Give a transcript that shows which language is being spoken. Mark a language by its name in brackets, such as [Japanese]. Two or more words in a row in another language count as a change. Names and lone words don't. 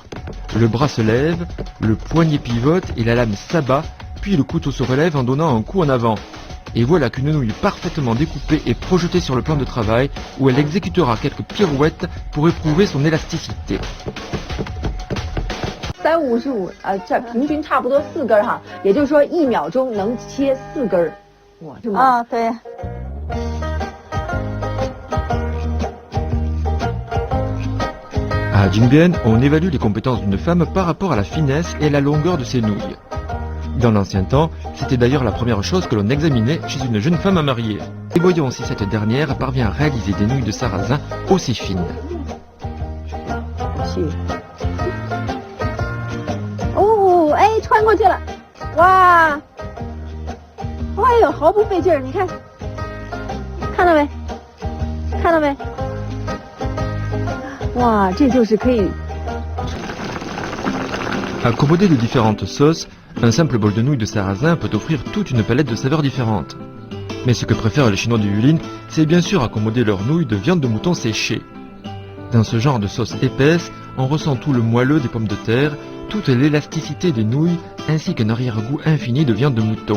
[French] Le bras se lève, le poignet pivote et la lame s'abat, puis le couteau se relève en donnant un coup en avant. Et voilà qu'une nouille parfaitement découpée est projetée sur le plan de travail où elle exécutera quelques pirouettes pour éprouver son élasticité. [Chinese] 355 这平均差不多4根哈，也就是说1秒钟能切4根。哇，是吗？啊，对。 [French] À Jingbian, on évalue les compétences d'une femme par rapport à la finesse et la longueur de ses nouilles. Dans l'ancien temps, c'était d'ailleurs la première chose que l'on examinait chez une jeune femme à marier. Et voyons si cette dernière parvient à réaliser des nouilles de sarrasin aussi fines. [Chinese] Oh, 哎，穿过去了，哇，哎呦，毫不费劲儿，你看，看到没？看到没？哇，这就是可以。 [French] Accommodé de différentes sauces, un simple bol de nouilles de sarrasin peut offrir toute une palette de saveurs différentes. Mais ce que préfèrent les Chinois du Yulin, c'est bien sûr accommoder leurs nouilles de viande de mouton séchée. Dans ce genre de sauce épaisse, on ressent tout le moelleux des pommes de terre, toute l'élasticité des nouilles, ainsi qu'un arrière-goût infini de viande de mouton.